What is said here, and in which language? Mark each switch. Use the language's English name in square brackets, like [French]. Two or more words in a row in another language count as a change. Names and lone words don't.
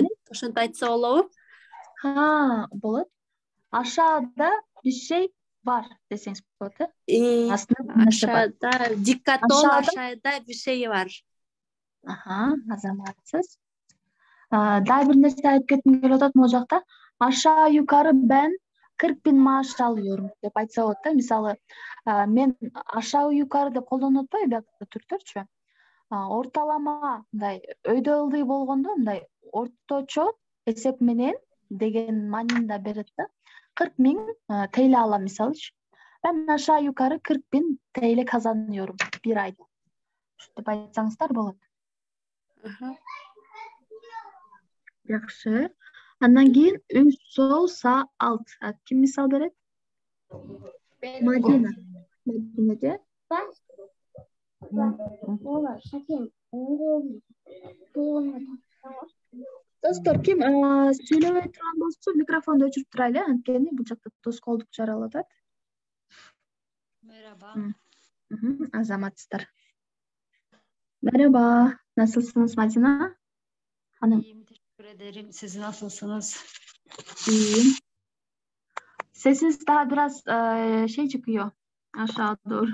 [Kyrgyz] Ошентип айтса болобу? Болот. [Turkish] Aşağıda bir şey var [Kyrgyz] desеңиз болот, [Turkish] Aşağıda dikkatli ol, aşağıda bir şey var. [Kyrgyz] Азаматсыз. Дагы бир нерсе айтып кетким келип атат могул жакта. [Turkish] Aşağı yukarı ben 40.000 maaş alıyorum [Kyrgyz] деп айтса болот да. Мисалы, мен [Turkish] aşağı yukarı [Kyrgyz] деп колдонуп атпайбы биякта түрктөрчү. Орталама мындай өйдө ылдый болгондо мындай орточо эсеп менен деген маанинда берет да. 40.000 TL алам мисалычы. [Turkish] Ben aşağı yukarı 40.000 TL kazanıyorum bir ayda. [Kyrgyz] Деп айтсаңыздар болот. Жакшы. Андан кийин үн, сол, са, алт. Ким мисал берет? Мадина. Мадинеде. Достор, ким сүйлөбөй турган болсо, микрофонду өчүрүп турайлы, анткени бул жакта тоскоолдук жаралып атат. [Turkish] Merhaba. [Kyrgyz] Азаматсыздар. [Turkish] Merhaba, nasılsınız Madina Hanım? İyiyim, teşekkür ederim. Siz nasılsınız? İyiyim. Sesiniz daha biraz şey çıkıyor aşağı doğru.